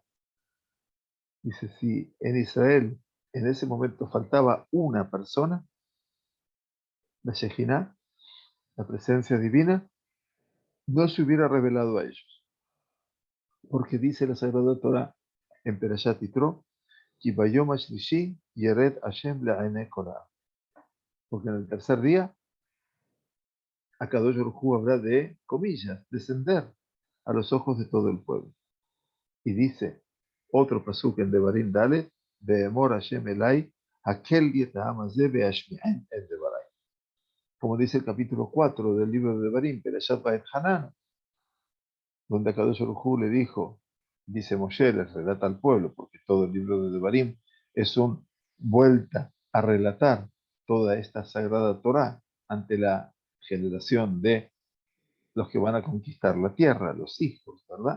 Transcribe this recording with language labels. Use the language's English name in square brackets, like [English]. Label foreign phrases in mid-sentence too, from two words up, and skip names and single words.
[Spanish] Dice, si en Israel en ese momento faltaba una persona, la Shejinah, la presencia divina, no se hubiera revelado a ellos. Porque dice la Sagrada Torah en [Hebrew] פרשת יתרו, "כי ביום השלישי ירד ה' לעיני כל העם". [Spanish] Porque en el tercer día, [Hebrew] הקדוש ברוך הוא [Spanish] habrá de, comillas, descender a los ojos de todo el pueblo. Y dice otro pasuk en [Hebrew] דברים ד, "ויאמר ה' אלי הקהל לי את העם הזה ואשמעם את דברי". [Spanish] Como dice el capítulo 4 del libro de Devarim, [Hebrew] פרשת ואתחנן, [Spanish] donde [Hebrew] הקדוש ברוך הוא [Spanish] le dijo, dice Moshe, le relata al pueblo, porque todo el libro de Devarim es una vuelta a relatar toda esta sagrada Torah ante la generación de los que van a conquistar la tierra, los hijos, ¿verdad?